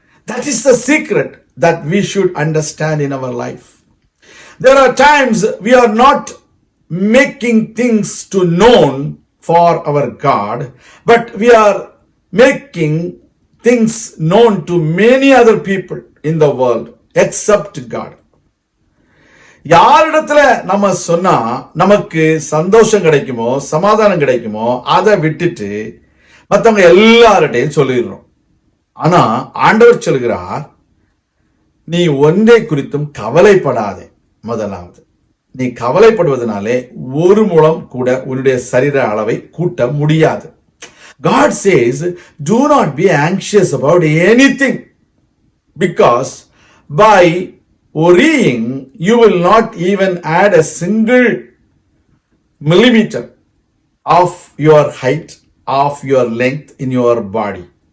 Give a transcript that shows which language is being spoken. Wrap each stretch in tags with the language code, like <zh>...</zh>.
<en>That is the secret that we should understand in our life. There are times we are not making things to known for our God, but we are making things known to many other people in the world except God.</en> <ta>யாரிடத்துல நம்ம சொன்னா நமக்கு சந்தோஷம் கிடைக்குமோ சமாதானம் கிடைக்குமோ அதை விட்டுட்டு மற்றவங்க எல்லார்ட்டையும் சொல்லிடுறோம். ஆனா ஆண்டவர் சொல்கிறார், நீ ஒன்றை குறித்தும் கவலைப்படாதே. முதலாவது, நீ கவலைப்படுவதனாலே ஒரு முழம் கூட உன்னுடைய சரீர அளவை கூட்ட முடியாது.</ta> <en>God says, do not be anxious about anything, because by worrying you will not even add a single millimeter of your height, of your length in your body.</en>